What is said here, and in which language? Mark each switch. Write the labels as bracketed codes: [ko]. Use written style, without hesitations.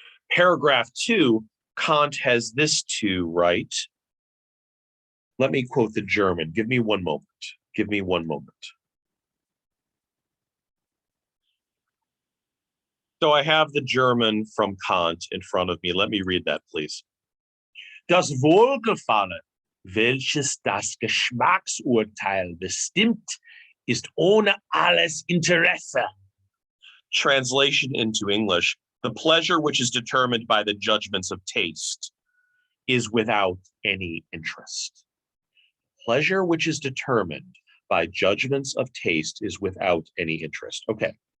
[en] Paragraph 2, Kant has this to write. Let me quote the German. Give me one moment. Give me one moment. So I have the German from Kant in front of me. Let me read that, please. [de] Das Wohlgefallen, welches das Geschmacksurteil bestimmt, ist ohne alles Interesse. [en] Translation into English: the pleasure which is determined by the judgments of taste is without any interest. Pleasure which is determined by judgments of taste is without any interest. Okay.